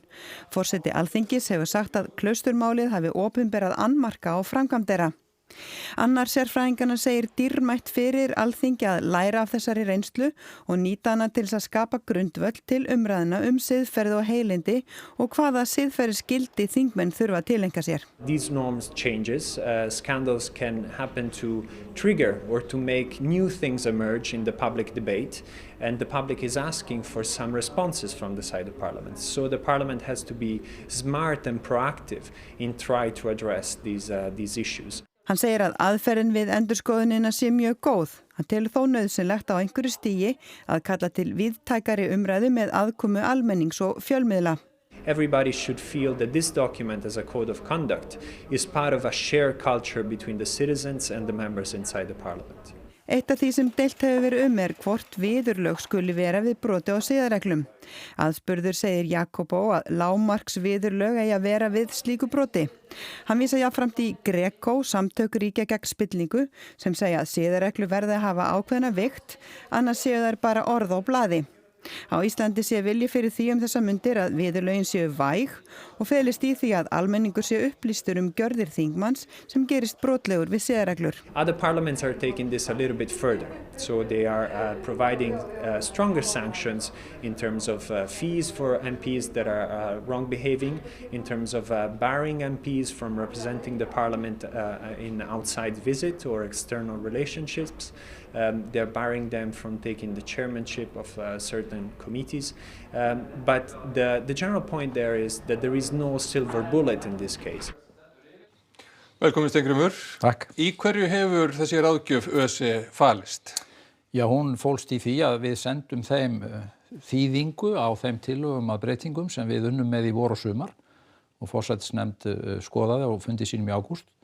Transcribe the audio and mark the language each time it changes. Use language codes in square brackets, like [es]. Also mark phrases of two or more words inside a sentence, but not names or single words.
[is] Forseti Alþingis hefur sagt að klausturmálið hafi opinberað annmarka á framkvæmd þeirra. Annar sérfræðinganna segir dýrmætt fyrir Alþingi að læra af þessari reynslu og nýta hana til þess að skapa grundvöll til umræðna siðferði og heilindi og hvaða siðferðisgildi þingmenn þurfa að tileinka sér. [en] These norms changes, scandals can happen to trigger or to make new things emerge in the public debate, and the public is asking for some responses from the side of Parliament. So the Parliament has to be smart and proactive in trying to address these issues. [is] Hann segir að aðferðin við endurskoðunina sé mjög góð. Hann telur þó nauðsynlegt á einhverju stigi að kalla til víðtækari umræðu með aðkomu almennings og fjölmiðla. [en] Everybody should feel that this document as a code of conduct is part of a shared culture between the citizens and the members inside the Parliament. [is] Eitt af því sem deilt hefur verið hvort viðurlög skuli vera við broti á siðareglum. Aðspurður segir Jakobó að lágmarks viðurlög eigi að vera við slíku broti. Hann vísa jafnframt í Greco, samtök ríkja gegn spillingu, sem segja að siðareglu verði að hafa ákveðna vigt, annars séu þær bara orð á blaði. Á Íslandi sé vilji fyrir því þessa mundir að viðurlögin séu væg og felist í því að almenningur sé upplýstur gjörðir þingmanns sem gerist brotlegur við siðareglur. [en] Other parliaments are taking this a little bit further. So they are providing stronger sanctions in terms of fees for MPs that are wrong behaving, in terms of barring MPs from representing the parliament in outside visit or external relationships. They're barring them from taking the chairmanship of certain committees. But the general point there is that there is no silver bullet in this case. [is] Velkomin Steingrímur. Takk. Í hverju hefur þessi ráðgjöf ÖSE falist? Já, hún fólst í því að við sendum þeim þýðingu á þeim tillögum að breytingum sem við unnum með í vor og sumar og forsætisnefnd skoðaði og fundi sínum í ágúst.